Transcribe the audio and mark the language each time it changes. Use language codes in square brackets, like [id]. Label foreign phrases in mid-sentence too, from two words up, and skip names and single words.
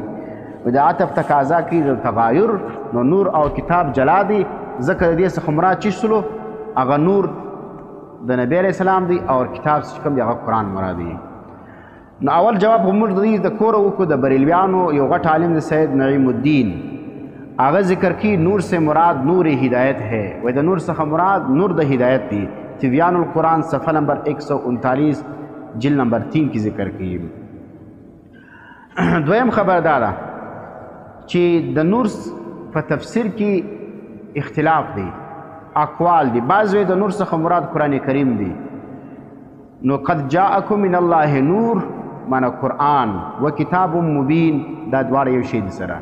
[ps] وایي دا عطف تقاضا کوي د تغایر نو نور او کتاب جلا دی ځکه د دې څخه مراد چی سلو هغه نور د نبی علیه السلام دی او کتاب چې کوم دی هغه قرآن مراد دی. نو اول جواب موږ د دې د کوره وکړو د بریلویانو یو غټ عالم د سید نعیم الدین هغه ذکر کی [ur] نور سے مراد نور ہدایت ہے. [ps] وایي د نور څخه مراد نور د ہدایت دی. تبیان القرآن صفحه نمبر 139 جلد نمبر 3 کی ذکر کی. دویم خبر دارا چې د نور په تفسیر کې اختلاف دی، اقوال دی. بعض وایي د نور څخه مراد قرآن کریم دی. نو [ar] قد جاءکم من الله نور [ps] معنی قرآن و کتاب مبین دا دواړه یو شی دي سره.